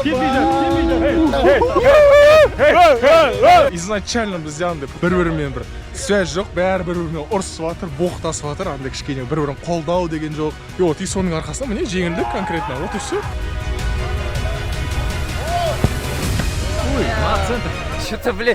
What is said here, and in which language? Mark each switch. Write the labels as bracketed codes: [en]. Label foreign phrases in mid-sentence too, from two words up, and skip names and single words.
[kk] Изначально біз андай бір-бірімен бір связь жоқ, бәрі бір-бірімен ұрысып жатыр, боқтасып жатыр, андай кішкене бір-бірін қолдау деген жоқ. [ru] И вот и [kk] соның арқасында міне жеңілдік конкретно. [ru] Вот и все. Ой, центр. Что-то, блин.